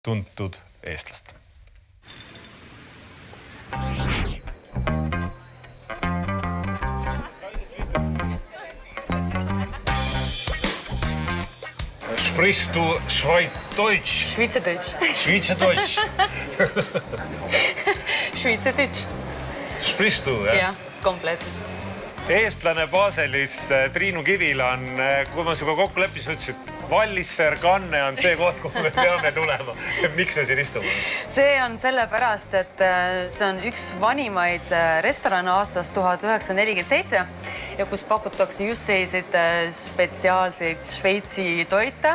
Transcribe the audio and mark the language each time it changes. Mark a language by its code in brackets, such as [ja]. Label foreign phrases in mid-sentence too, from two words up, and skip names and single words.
[et] tuntud eestlast. [de] Sprichst du Schweizerdeutsch? Schweizerdeutsch. Schweizerdeutsch. Schweizerdeutsch. Sprichst du, [et] jah? Jah, komplett. Eestlane Baselis Triinu Kivila on, kui ma sinuga kokku leppisin, ütlesin, et Vallisser Kanne on see koht, kuhu me peame tulema. Miks me siin istume? See on sellepärast, et see on üks vanimaid restorane aastast 1947 ja kus pakutakse just selliseid spetsiaalseid Šveitsi toite.